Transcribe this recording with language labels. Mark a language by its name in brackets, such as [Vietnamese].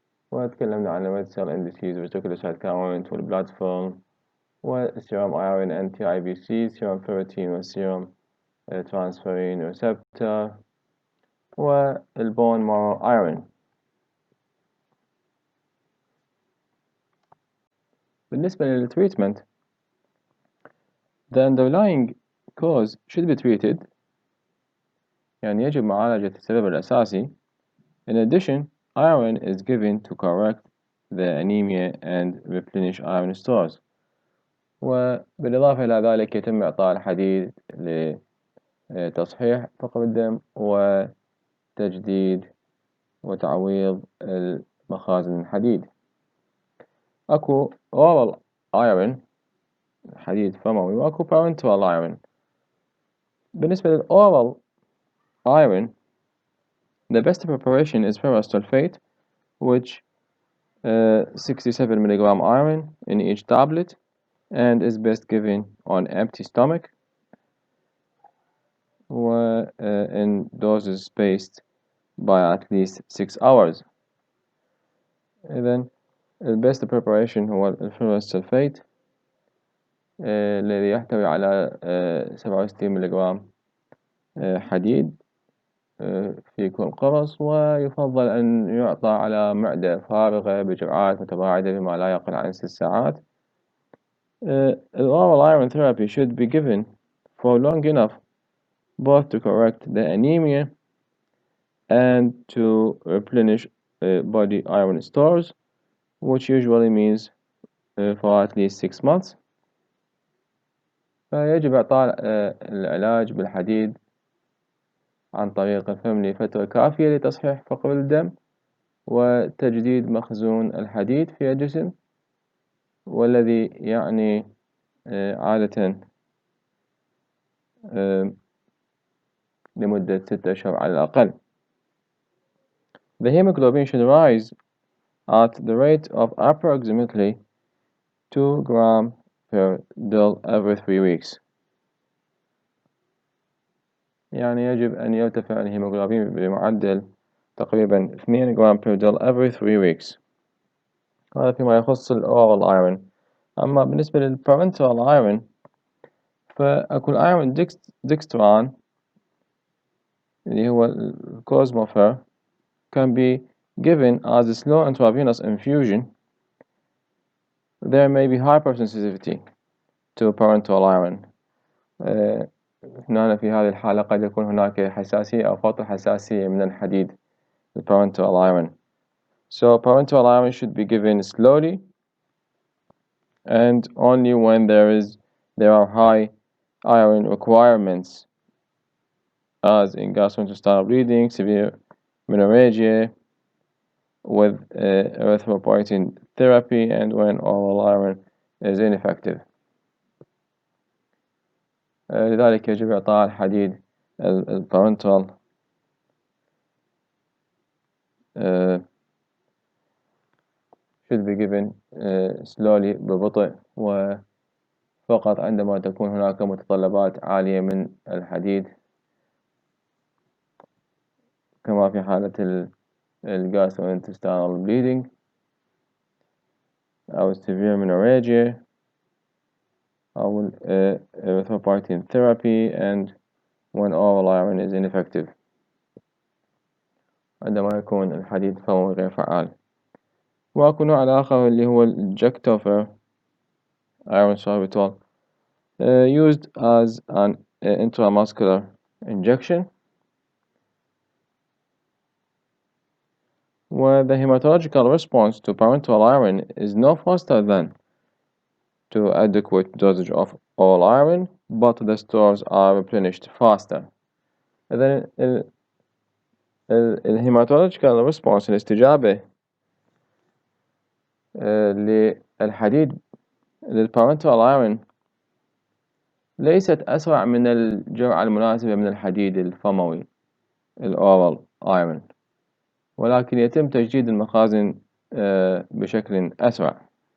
[Arabic] وتكلمنا عن red cell indices reticulocyte count والبلاد فيلم والسيرم iron and TIBC، سيرم ferritin والسيرم transferrin receptor والbone marrow iron. بالنسبة للتريتمنت، [English] the underlying cause should be treated، [Arabic] يعني يجب معالجة السبب الأساسي. [English] In addition, iron is given to correct the anemia and replenish iron stores. [Arabic] وبالإضافة إلى ذلك يتم إعطاء الحديد لتصحيح فقر الدم وتجديد وتعويض المخازن الحديد. أكو oral iron حديد فموي وأكو parenteral iron. [English] بالنسبة للoral iron, the best preparation is ferrous sulfate, which 67 milligram iron in each tablet, and is best given on empty stomach in doses spaced by at least 6 hours. [Arabic] إذن the best preparation هو الفيرous sulfate الذي يحتوي على 67 ملغ حديد في كل قرص، ويفضل أن يعطى على معدة فارغة بجرعات متباعدة بما لا يقل عن 6 ساعات. [English] Oral iron therapy should be given for long enough both to correct the anemia and to replenish body iron stores, which usually means for at least 6 months. [Arabic] فيجب إعطاء العلاج بالحديد عن طريق الفم لفترة كافية لتصحيح فقر الدم وتجديد مخزون الحديد في الجسم، والذي يعني عادة لمدة 6 أشهر على الأقل. [English] The hemoglobin should rise at the rate of approximately 2 grams per dl every 3 weeks. [Arabic] يعني يجب أن يرتفع الهيموغلوبين بمعدل تقريبا 2 جرام [English] per dl every 3 weeks. [Arabic] هذا فيما يخص الأورال ايرون. أما بالنسبة للبارنتال ايرون فأكو الايرون ديكستران اللي هو الكوزموفير [English] can be given as a slow intravenous infusion. There may be hypersensitivity to parental iron. [Arabic] هنا في هذه الحالة قد يكون هناك حساسية أو فوط حساسية من الحديد parental iron. [English] So parental iron should be given slowly and only when there are high iron requirements, as in gastrointestinal bleeding, severe menorrhagia, with erythropoietin therapy, and when oral iron is ineffective. [Arabic] لذلك يجب إعطاء الحديد البارنتال [English] should be given slowly [Arabic] ببطء وفقط عندما تكون هناك متطلبات عالية من الحديد، كما في حالة [English] gastrointestinal bleeding أو severe menorrhagia أو erythropoietin therapy, and when oral iron is ineffective، [Arabic] عندما يكون الحديد فوري غير فعال. وأكو نوع آخر اللي هو الجكتوفر iron sorbitol [English] used as an intramuscular injection. Where the hematological response to parental iron is no faster than to adequate dosage of oral iron, but the stores are replenished faster. [Arabic] إذن الهيماتولوجيكال ريسبونس الاستجابة للحديد للبارنتال ايرون ليست أسرع من الجرعة المناسبة من الحديد الفموي الأورال ايرون، ولكن يتم تجديد المخازن بشكل أسرع.